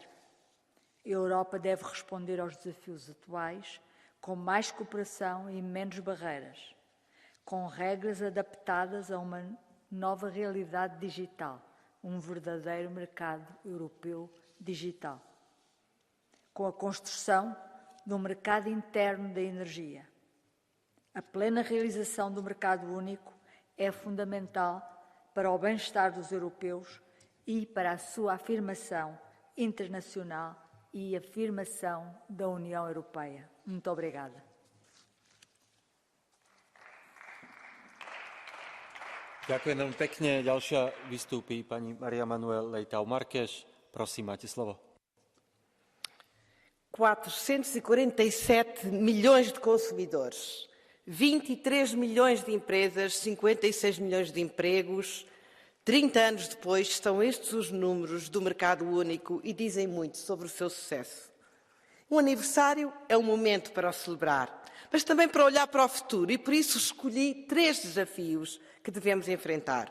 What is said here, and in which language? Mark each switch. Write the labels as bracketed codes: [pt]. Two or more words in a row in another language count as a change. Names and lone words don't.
[pt] A Europa deve responder aos desafios atuais com mais cooperação e menos barreiras, com regras adaptadas a uma nova realidade digital, um verdadeiro mercado europeu digital, com a construção de um mercado interno da energia. A plena realização do mercado único é fundamental para o bem-estar dos europeus e para a sua afirmação internacional e afirmação da União Europeia. Muito obrigada. [sk] Ďakujem veľmi pekne. Ďalšia vystúpi pani Maria Manuel Leitão Marques. Prosím, máte slovo. [pt] 447 milhões de consumidores, 23 milhões de empresas, 56 milhões de empregos. 30 anos depois, são estes os números do mercado único e dizem muito sobre o seu sucesso. Um aniversário é um momento para o celebrar, mas também para olhar para o futuro, e por isso escolhi 3 desafios que devemos enfrentar.